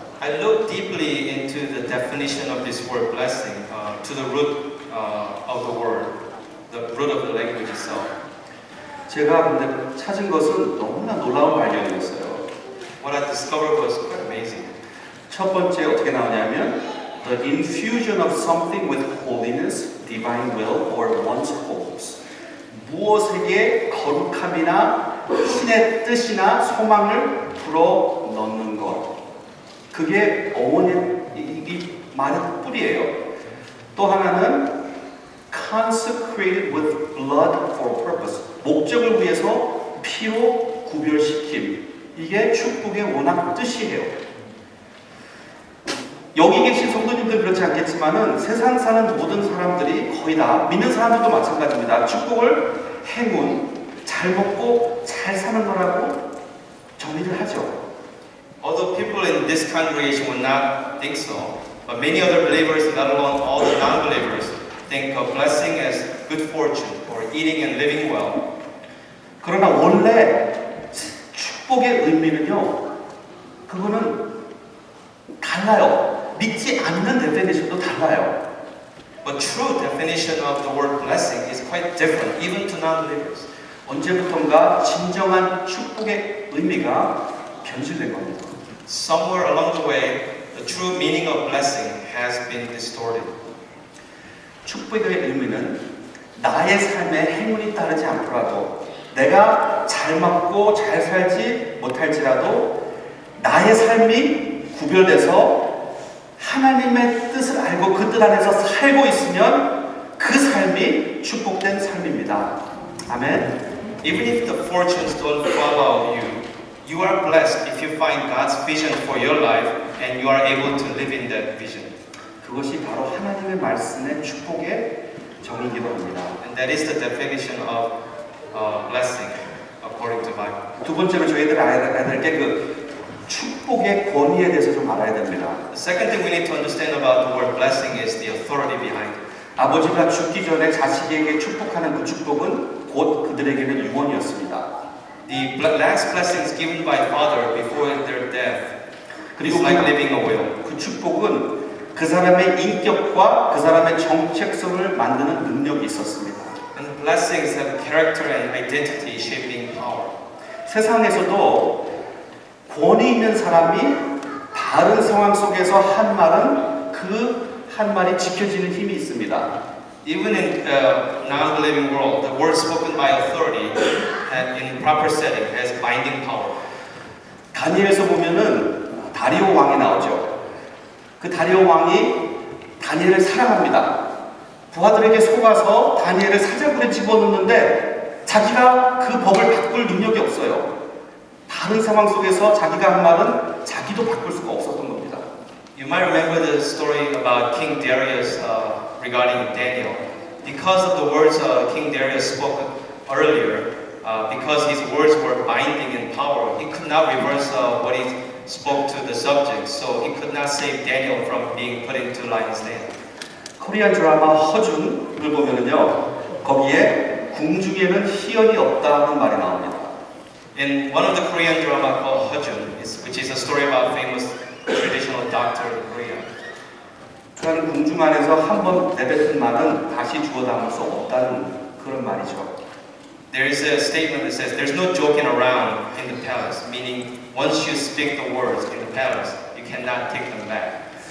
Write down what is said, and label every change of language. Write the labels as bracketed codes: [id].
[en] I looked deeply into the definition of this word blessing, to the root of the word, the root of the language itself. [ko] 제가 근데 찾은 것은 너무나 놀라운 발견이었어요. [en] What I discovered was quite amazing. [ko] 첫 번째 어떻게 나오냐면 [en] the infusion of something with holiness, divine will, or one's hopes. [ko] 무엇에게 거룩함이나 신의 뜻이나 소망을 불어 넣는 것. 그게 어원의 이 말의 뿌리예요. 또 하나는 [en] consecrated with blood for purpose. [ko] 목적을 위해서 피로 구별시킴. 이게 축복의 워낙 뜻이에요. 여기 계신 성도님들 그렇지 않겠지만은 세상 사는 모든 사람들이 거의 다 믿는 사람들도 마찬가지입니다. 축복을 행운, 잘 먹고 잘 사는 거라고 정의를 하죠. [en] Although people in this congregation would not think so, but many other believers, let alone all the non-believers, think of blessing as good fortune or eating and living well. [ko] 그러나 원래 축복의 의미는요, 그거는 달라요. 믿지 않는 데피니션도 달라요. [en] But true definition of the word blessing is quite different, even to non-believers. [ko] 언제부턴가 진정한 축복의 의미가 변질된 겁니다. [en] Somewhere along the way, the true meaning of blessing has been distorted. [ko] 축복의 의미는 나의 삶에 행운이 따르지 않더라도 내가 잘 맞고 잘 살지 못할지라도 나의 삶이 구별돼서 하나님의 뜻을 알고 그 뜻 안에서 살고 있으면 그 삶이 축복된 삶입니다. 아멘. [en] Even if the fortunes don't follow you, you are blessed if you find God's vision for your life and you are able to live in that vision. [ko] 그것이 바로 하나님의 말씀의 축복의 정의이기도 합니다. [en] And that is the definition of blessing according to Bible. [ko] 두 번째로 저희들 알아야 될 게 그 축복의 권위에 대해서 좀 알아야 됩니다. [en] The second thing we need to understand about the word blessing is the authority behind it. [ko] 아버지가 죽기 전에 자식에게 축복하는 그 축복은 곧 그들에게는 유언이었습니다. [en] The last blessings given by Father before their death is [ko] 그리고 [en] like living a will. [ko] 그 축복은 그 사람의 인격과 그 사람의 정체성을 만드는 능력이 있었습니다. [en] And blessings have character and identity shaping power. [ko] 세상에서도 권위 있는 사람이 다른 상황 속에서 한 말은 그 한 말이 지켜지는 힘이 있습니다. [en] Even in non-believing world, the word spoken by authority in proper setting has binding power. [ko] 다니엘서 보면은 다리오 왕이 나오죠. 그 다리오 왕이 다니엘을 사랑합니다. 부하들에게 속아서 다니엘을 사자굴에 집어넣는데 자기가 그 법을 바꿀 능력이 없어요. 다른 상황 속에서 자기가 한 말은 자기도 바꿀 수가 없었던 겁니다. [en] You might remember the story about King Darius regarding Daniel. Because of the words King Darius spoke earlier, because his words were binding in power, he could not reverse what he spoke to the subject, so he could not save Daniel from being put into lion's den. [ko] 코리안 드라마 허준을 보면은요, 거기에 궁중에는 희연이 없다는 말이 나옵니다. [en] In one of the Korean drama called Hojun, which is a story about famous traditional doctor in Korea. [ko] 그러니까 궁중 안에서 한번 내뱉은 말은 다시 주워 담을 수 없다는 그런 말이죠. [en] There is a statement that says there's no joking around in the palace, meaning once you speak the words in the palace, you cannot take them back.